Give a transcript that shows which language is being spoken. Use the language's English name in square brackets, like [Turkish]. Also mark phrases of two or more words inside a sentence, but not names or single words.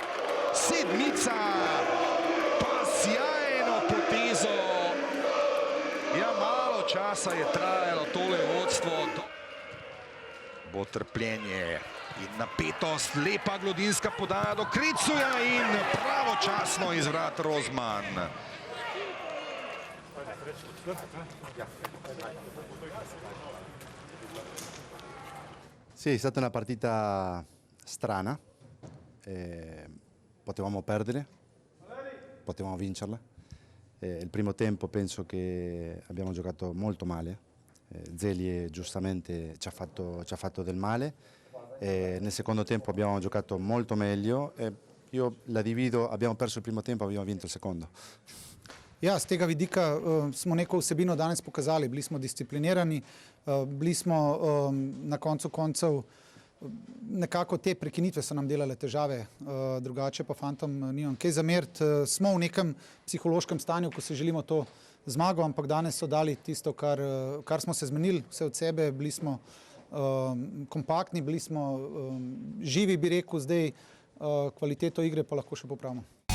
[Slovenian] Sedmica, pa sjajno potezo. Ja, malo časa je trajalo tole vodstvo. Bo trpljenje in napetost, lepa glodinska podaja do Krecuja in pravočasno iz vrat Rozman. [Italian] Sì, è stata una partita strana, potevamo perdere, potevamo vincerla. Il primo tempo penso che abbiamo giocato molto male, Celje giustamente ci ha fatto del male, nel secondo tempo abbiamo giocato molto meglio, io la divido, abbiamo perso il primo tempo, abbiamo vinto il secondo. [Slovenian] Ja, z tega vidika smo neko vsebino danes pokazali, bili smo disciplinirani, bili smo na koncu koncev, nekako te prekinitve so nam delale težave, drugače pa fantom nimam kaj zameriti. Smo v nekem psihološkem stanju, ko si želimo to zmago, ampak danes so dali tisto, kar smo se zmenili, vse od sebe, bili smo kompaktni, bili smo živi, bi rekel, zdaj kvaliteto igre pa lahko še popravimo.